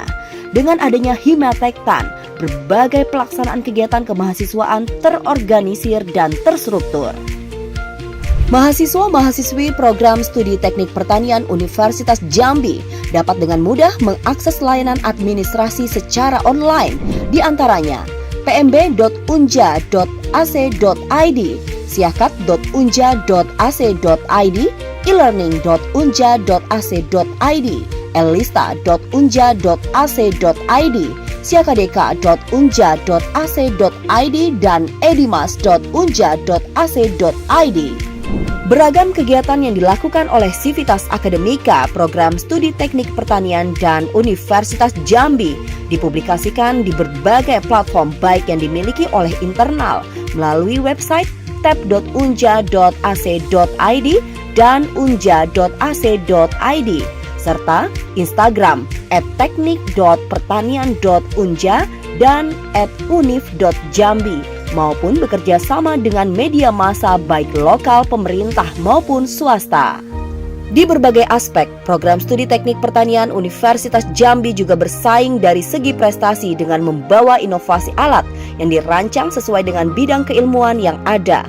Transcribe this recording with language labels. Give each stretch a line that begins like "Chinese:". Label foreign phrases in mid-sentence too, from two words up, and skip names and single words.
Indonesian: Dengan adanya Himatektan, berbagai pelaksanaan kegiatan kemahasiswaan terorganisir dan terstruktur. Mahasiswa-mahasiswi program studi Teknik Pertanian Universitas Jambi dapat dengan mudah mengakses layanan administrasi secara online, di antaranya pmb.unja.ac.id, siakat.unja.ac.id, elearning.unja.ac.id, ellista.unja.ac.id, syakadeka.unja.ac.id dan edimas.unja.ac.id. Beragam kegiatan yang dilakukan oleh Civitas Akademika, Program Studi Teknik Pertanian dan Universitas Jambi dipublikasikan di berbagai platform baik yang dimiliki oleh internal melalui website tab.unja.ac.id dan unja.ac.id serta Instagram @teknik.pertanian.unja dan @unif.jambi maupun bekerja sama dengan media massa baik lokal pemerintah maupun swasta. Di berbagai aspek, program studi teknik pertanian Universitas Jambi juga bersaing dari segi prestasi dengan membawa inovasi alat yang dirancang sesuai dengan bidang keilmuan yang ada.